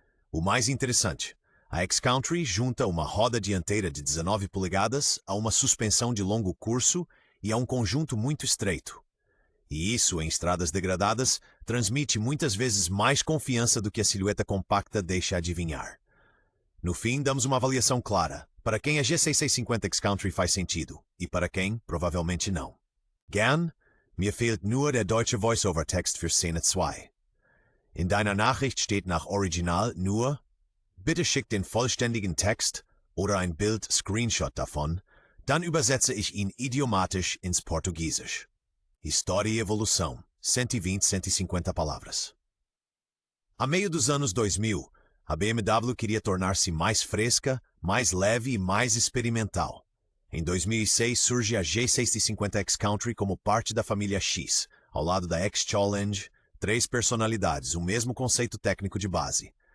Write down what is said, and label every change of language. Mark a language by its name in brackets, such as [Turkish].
[Portuguese] O mais interessante, a X-Country junta uma roda dianteira de 19 polegadas a uma suspensão de longo curso e a um conjunto muito estreito. E isso, em estradas degradadas, transmite muitas vezes mais confiança do que a silhueta compacta deixa adivinhar. No fim, damos uma avaliação clara. Para quem a G6650 X-Country faz sentido, e para quem, provavelmente não. [German] Gern, mir fehlt nur der deutsche Voice-over-Text für Szene 2. In deiner Nachricht steht nach Original nur: Bitte schick den vollständigen Text oder ein Bild-Screenshot davon, dann übersetze ich ihn idiomatisch ins Portugiesisch. [Portuguese] História e evolução, 120, 150 palavras. A meio dos anos 2000, a BMW queria tornar-se mais fresca, mais leve e mais experimental. Em 2006 surge a G650 X-Country como parte da família X, ao lado da X-Challenge, 3 personalidades, o mesmo conceito técnico de base.